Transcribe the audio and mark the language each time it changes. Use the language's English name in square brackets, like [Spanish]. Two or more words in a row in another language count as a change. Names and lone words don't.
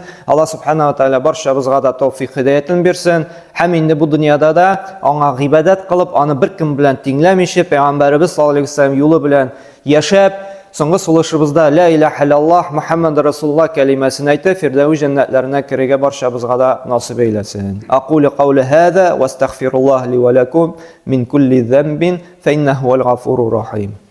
[Arabic] الله سبحانه وتعالى [Tatar] барчабызга да тәүфыйк хидаятын бирсен. Һәм инде бу дөньяда да аңа гыйбадәт кылып, аны бер кем белән тиңләмичә, пәйгамбәрбез [Arabic] صلى الله عليه وسلم [Tatar] юлы белән яшәп, соңгы сулышыбызда [Arabic] لا إله إلا الله محمد رسول الله [Tatar] кәлимәсен әйтеп, фирдәүс җәннәтләренә кирегә барчабызга да насыйп әйләсен. [Arabic] أقول قولي هذا وأستغفر الله لي ولكم من كل ذنب فإنه الغفور الرحيم.